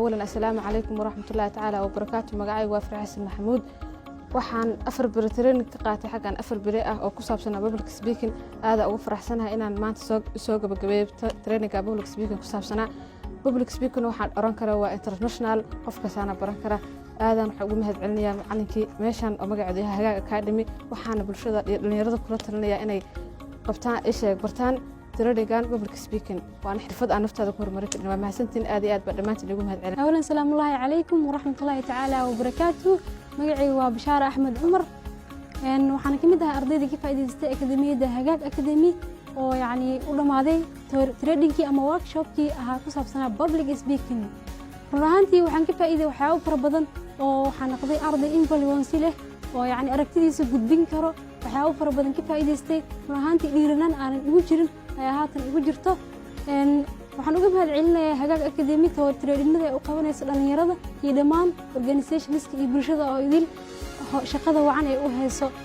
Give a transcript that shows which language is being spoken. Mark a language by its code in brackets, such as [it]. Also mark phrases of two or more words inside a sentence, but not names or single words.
[ar] السلام عليكم ورحمة الله تعالى وبركاته. [so] مقاعي وافر حسن محمود waxaan 4 bari training ka qaatay xagan 4 bari ah oo ku saabsan [en] public speaking [so] aada ugu faraxsanahay inaan maanta soo gabagabeeyo [en] training public speaking [so] ku saabsanaa [en] public speaking [so] waxaan oran karaa waa international qofka saana baran kara aadan waxa ugu mahad celinayaa macallinkii meeshan oo magaceedu yahay Hagaag Academy waxaana bulshada dhalinyarada kula talinayaa inay qabtaan isheeg bartaan [en] training public speaking [so] waan xirfad aan naftaada ku horumarin karnaa waa mahadsantiin aad iyo aad ba dhamaantiin ugu mahad celin awlan [ar] السلام عليكم ورحمة الله تعالى وبركاته [so] magacay waa Bashaar Ahmed Umar waxaan kamid ahaa ardayda ka faa'iideystay akademiyada Hagaag Academy oo yaani u dhamaaday training-kii ama workshop-kii ahaa ku saabsanaa public speaking runtii waxaan ka faa'iiday waxyaabo fara badan oo waxaan noqday arday influence leh oo yaani aragtidiisa gudbin karo waxyaabo fara badan ka faa'iideystay runtii dhiiranaan aan ugu jirin ay haatan ugu jirto waxaan uga mahad celinayaa Hagaag Academy training-nada ay u qabanayso dhalinyarada iyo dhammaan organizations-ka iyo bulshada oo idil shaqada wacan ay u hayso